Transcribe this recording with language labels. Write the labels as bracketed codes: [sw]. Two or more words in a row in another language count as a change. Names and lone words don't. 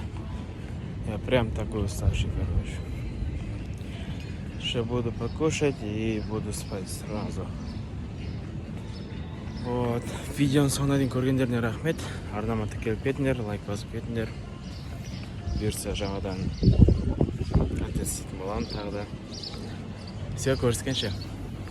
[ru] Я прям такой уставший, короче. Сейчас буду покушать и буду спать сразу. Вот. [kk] Видеоны соңына дейін көргендеріне рахмет. Арнама тіркеліп кетіңдер, лайк басып кетіңдер. Бұйыртса жаңадан контент істейтін боламын тағы да. Все, көріскенше.